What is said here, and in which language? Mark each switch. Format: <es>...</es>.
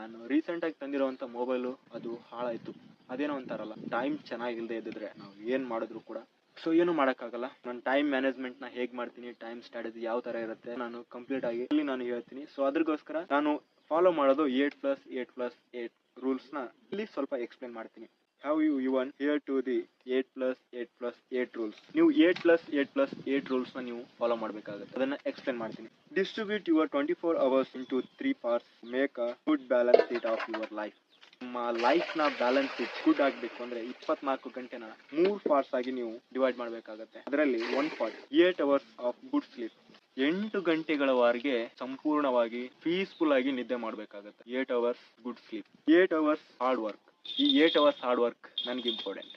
<kn>ನಾನು ರೀಸೆಂಟ್ ಆಗಿ ತಂದಿರುವಂತ ಮೊಬೈಲು ಅದು ಹಾಳಾಯ್ತು. ಅದೇನೋ ಅಂತಾರಲ್ಲ, ಟೈಮ್ ಚೆನ್ನಾಗಿಲ್ದೇ ಇದ್ದಿದ್ರೆ ನಾವು ಏನ್ ಮಾಡಿದ್ರು ಕೂಡ ಸೊ ಏನು ಮಾಡಕ್ಕಾಗಲ್ಲ. ನಾನು ಟೈಮ್ ಮ್ಯಾನೇಜ್ಮೆಂಟ್ ನ ಹೇಗ್ ಮಾಡ್ತೀನಿ, ಟೈಮ್ ಸ್ಟ್ರಾಟಜಿ ಯಾವ ತರ ಇರುತ್ತೆ, ನಾನು ಕಂಪ್ಲೀಟ್ ಆಗಿ ಇಲ್ಲಿ ನಾನು ಹೇಳ್ತೀನಿ. ಸೊ ಅದ್ರಗೋಸ್ಕರ ನಾನು ಫಾಲೋ ಮಾಡೋದು 8+8+8 ರೂಲ್ಸ್ ನ ಇಲ್ಲಿ ಸ್ವಲ್ಪ ಎಕ್ಸ್ಪ್ಲೇನ್ ಮಾಡ್ತೀನಿ.</kn> <en>How you even here to the 8+8+8 rules.</en> <kn>ನೀವು 8+8+8 ರೂಲ್ಸ್ ನ ನೀವು ಫಾಲೋ ಮಾಡಬೇಕಾಗುತ್ತೆ. ಅದನ್ನ ಎಕ್ಸ್ಪ್ಲೇನ್ ಮಾಡ್ತೀನಿ.</kn> <en>Distribute your 24 hours into 3 parts. Make a good balance sheet of your life.</en> <kn>ನಿಮ್ಮ ಲೈಫ್ ನ ಬ್ಯಾಲೆನ್ಸ್ ಶೀಟ್ ಗುಡ್ ಆಗ್ಬೇಕು ಅಂದ್ರೆ 24 ಗಂಟೆನ 3 ಪಾರ್ಟ್ಸ್ ಆಗಿ ನೀವು ಡಿವೈಡ್ ಮಾಡಬೇಕಾಗುತ್ತೆ. ಅದರಲ್ಲಿ 1 part</kn> <en>8 hours of good sleep.</en> <kn>8 ಗಂಟೆಗಳವರೆಗೆ ಸಂಪೂರ್ಣವಾಗಿ ಪೀಸ್ಫುಲ್ ಆಗಿ ನಿದ್ದೆ ಮಾಡಬೇಕಾಗುತ್ತೆ.</kn> <en>8 hours good sleep. 8 hours hard work. ಈ 8 hours hard work ನನ್ಗೆ important.</en>